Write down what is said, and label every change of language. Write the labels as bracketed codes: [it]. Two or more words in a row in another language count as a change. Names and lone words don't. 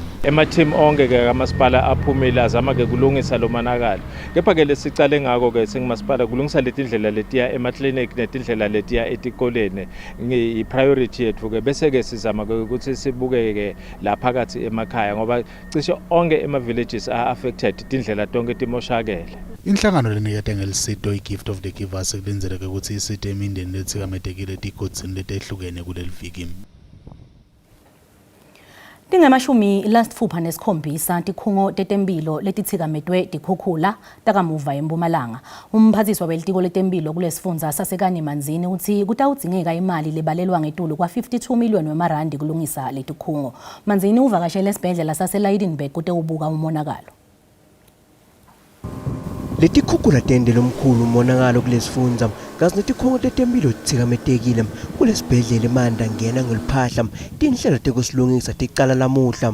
[ss] Ema-team onke ke kamasipala aphumile azama ke kulungisa lo monakalo. Kepha ke lesicale ngako ke singumasipala kulungisa letindlela letiya ema-clinic netindlela letiya etikoleni i-priority yethu ke bese ke sizama ke ukuthi sibuke ke la phakathi emakhaya ngoba cishe onke [en] ema-villages are-affected [ss] tindlela tonke timoshakele. Inhlangano lenikete ngelisito i-Gift of the Givers kulinzeleke ukuthi isite imindeni lethikamethekile etigodzini letehlukene kuleli viki. Tingemashumi lasitfupha nesikhombisa tikhungo tetemphilo letithikametwe tikhukhula takamuva eMpumalanga. Umphathiswa welitiko letemphilo kulesifundza saseKanimanzini uthi kutawudzingeka imali lebalelwa ngetulu kwa 52 million wemarandi kulungisa letikhungo. Manzini uvakashele esibhedlela saseLeidenburg kutewubuka umonakalo. Letikhukhula tendele omkhulu umonakalo kulesifundza kazi netikhungo tetemphilo tithikametekile kulesibhedlela eManda ngena ngeliphahla tinhlelo tekusilungisa ticala lamuhla.